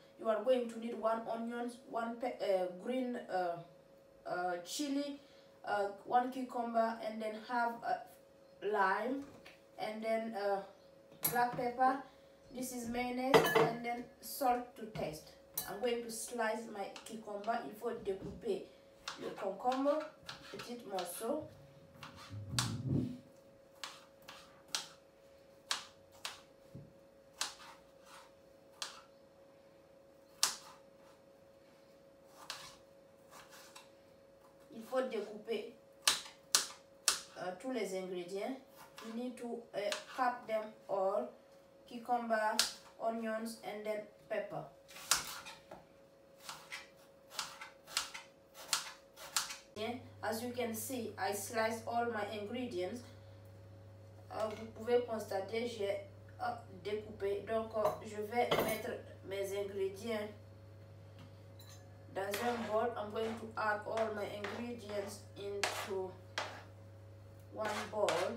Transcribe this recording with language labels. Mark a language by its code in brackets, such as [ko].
[en] You are going to need 1 onion, 1 green chili, 1 cucumber, and then have lime, and then black pepper. This is mayonnaise, and then salt to taste. I'm going to slice my cucumber. [fr] Il faut découper le concombre, petit morceau. Il faut découper tous les ingrédients. [en] You need to cut them all. Cucumber, onions, and then pepper. As you can see, I sliced all my ingredients. [fr] Vous pouvez constater, j'ai découpé. Donc, je vais mettre mes ingrédients dans un bowl. [en] I'm going to add all my ingredients into one bowl.